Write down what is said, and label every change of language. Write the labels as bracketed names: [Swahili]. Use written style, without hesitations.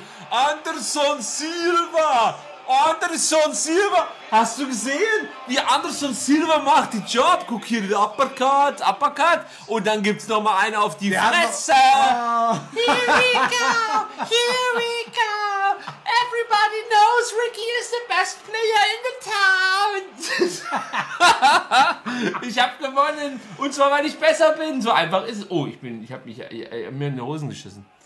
[German] Anderson Silva! Anderson Silva! Hast du gesehen, wie Anderson Silva macht die Job? Guck hier, den Uppercut. Und dann gibt's noch mal einen auf die Fresse. [English] Here we go! Everybody knows Ricky is the best player in the town! [German] Ich hab gewonnen! Und zwar, weil ich besser bin! So einfach ist es. Oh, ich hab mir in die Hosen geschissen.